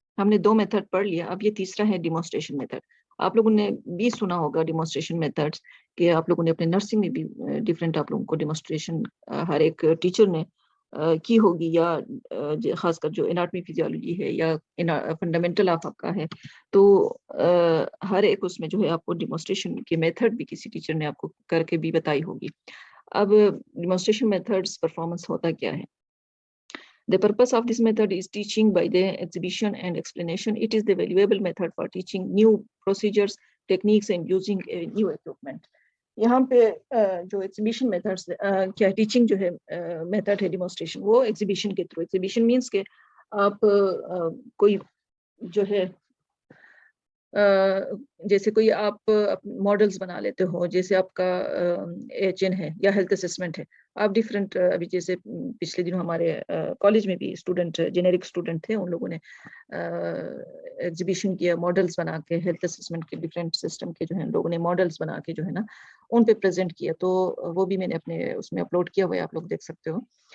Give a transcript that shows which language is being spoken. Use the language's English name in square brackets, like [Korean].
[Hindi] हमने 2 मेथड पढ़ लिया, अब ये तीसरा है डिमोन्स्ट्रेशन मेथड। आप लोगों ने भी सुना होगा डिमोन्स्ट्रेशन मेथड्स, कि आप लोगों ने अपने नर्सिंग में भी डिफरेंट आप लोगों को डिमोन्स्ट्रेशन हर एक टीचर ने की होगी, या खासकर जो एनाटॉमी फिजियोलॉजी है या फंडामेंटल ऑफ आपका है, तो हर एक उसमें जो है आपको डिमोन्स्ट्रेशन की मेथड भी किसी टीचर ने आपको करके भी बताई होगी। अब डिमोन्स्ट्रेशन मेथड्स परफॉर्मेंस होता क्या है। [English] The purpose of this method is teaching by the exhibition and explanation. It is the valuable method for teaching new procedures, techniques and using a new equipment. [Hindi] यहाँ पे जो एग्जीबिशन मेथड्स क्या teaching जो है method है demonstration, वो exhibition के through. Exhibition means के आप कोई जो है जैसे कोई आप मॉडल्स बना लेते हो, जैसे आपका HN है या हेल्थ असेसमेंट है, आप डिफरेंट अभी जैसे पिछले दिनों हमारे कॉलेज में भी स्टूडेंट जेनेरिक स्टूडेंट थे, उन लोगों ने एग्जीबिशन किया, मॉडल्स बना के हेल्थ असेसमेंट के डिफरेंट सिस्टम के जो है लोगों ने मॉडल्स बना के जो है ना उन पे प्रेजेंट किया, तो वो भी मैंने अपने उसमें अपलोड किया हुआ है, आप लोग देख सकते हो।